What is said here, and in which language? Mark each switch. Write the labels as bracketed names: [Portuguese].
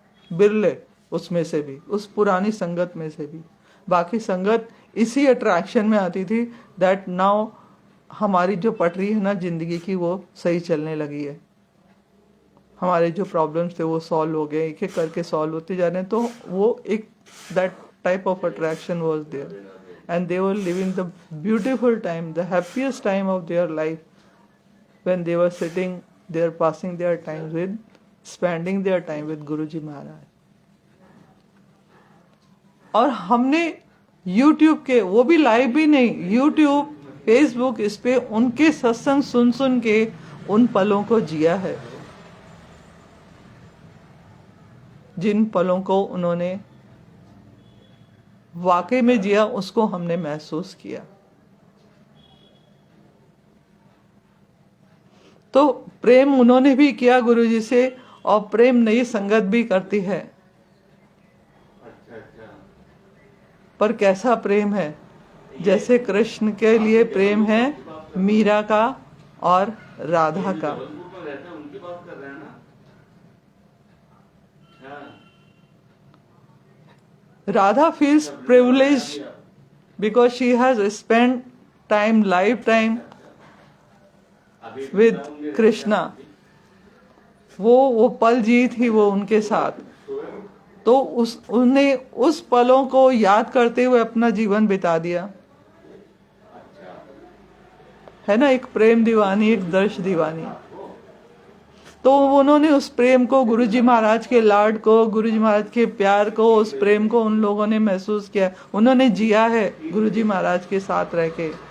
[Hindi] बिरले उसमें से भी, उस पुरानी संगत में से भी। बाकी संगत इसी अट्रैक्शन में आती थी [English] that now [Hindi] हमारी जो पटरी है ना जिंदगी की, वो सही चलने लगी है, हमारे जो प्रॉब्लम्स थे वो सॉल्व हो गए, एक एक करके सॉल्व होते जा रहे हैं। तो वो एक [English] That type of attraction was there, and they were living the beautiful time, the happiest time of their life when they were sitting there, passing their time with, spending their time with Guruji Maharaj. [Hindi] और हमने YouTube के, वो भी live भी नहीं, YouTube, Facebook, इस पे उनके सत्संग सुन सुन के उन पलों को जिया है, जिन पलों को उन्होंने वाकई में जिया, उसको हमने महसूस किया। तो प्रेम उन्होंने भी किया गुरुजी से, और प्रेम नई संगत भी करती है। पर कैसा प्रेम है? जैसे कृष्ण के लिए प्रेम है मीरा का और राधा का। [English] Radha feels privileged because she has spent time, lifetime with Krishna. [Hindi] वो पल जी थी वो उनके साथ, तो उन्हें उस पलों को याद करते हुए अपना जीवन बिता दिया है ना। एक प्रेम दीवानी, एक दर्श दीवानी। तो उन्होंने उस प्रेम को, गुरुजी महाराज के लाड को, गुरुजी महाराज के प्यार को, उस प्रेम को उन लोगों ने महसूस किया, उन्होंने जिया है गुरुजी महाराज के साथ रह के।